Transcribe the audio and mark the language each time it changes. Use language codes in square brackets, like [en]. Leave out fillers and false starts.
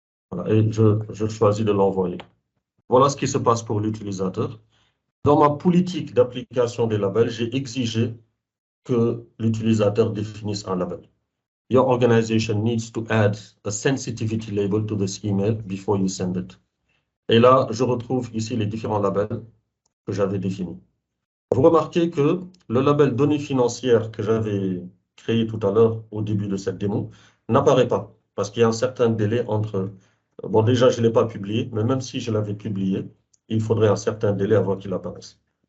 [fr] Voilà, et je choisis de l'envoyer. Voilà ce qui se passe pour l'utilisateur. Dans ma politique d'application des labels, j'ai exigé que l'utilisateur définisse un label. [en] Your organization needs to add a sensitivity label to this email before you send it. [fr] Et là, je retrouve ici les différents labels que j'avais définis. Vous remarquez que le label données financières que j'avais créé tout à l'heure au début de cette démo n'apparaît pas parce qu'il y a un certain délai entre... Bon, déjà, je ne l'ai pas publié, mais même si je l'avais publié, il faudrait un certain délai avant qu'il apparaisse.